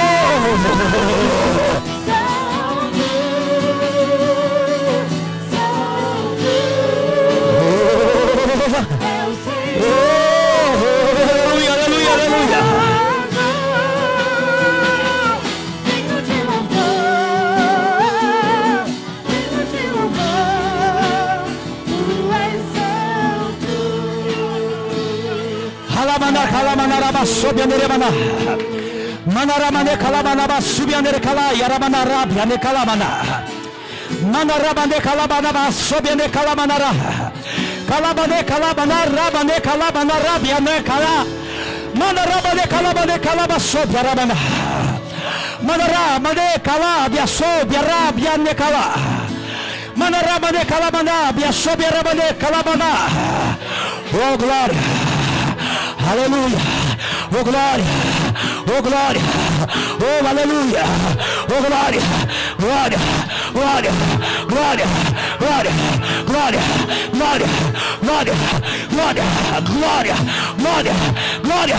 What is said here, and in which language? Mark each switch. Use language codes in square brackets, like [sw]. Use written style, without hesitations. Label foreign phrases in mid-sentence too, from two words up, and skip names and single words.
[pt] Aleluia, aleluia, aleluia! Digno de louvor, tu és santo. Halabana kalamanaraba sobyanerebana. Manaramane kalamanaba subyanerekala yaramanarabi anekalamana. Manarabane kalamanaba sobyane kalamanara. Kalabane kalamanarabane kalamanarabi anekala. Manarabane kalabane kalaba sobyarabana. Manarabane kalabya sobyarabi anekala. Manarabane kalamanabi sobyarabane kalamana. Oh glória! Aleluia! Oh glória! Oh glória! Oh aleluia! Oh glória! Glória! Glória! Glória! Glória! Glória! Glória! Glória! Glória! Glória! Glória! Glória!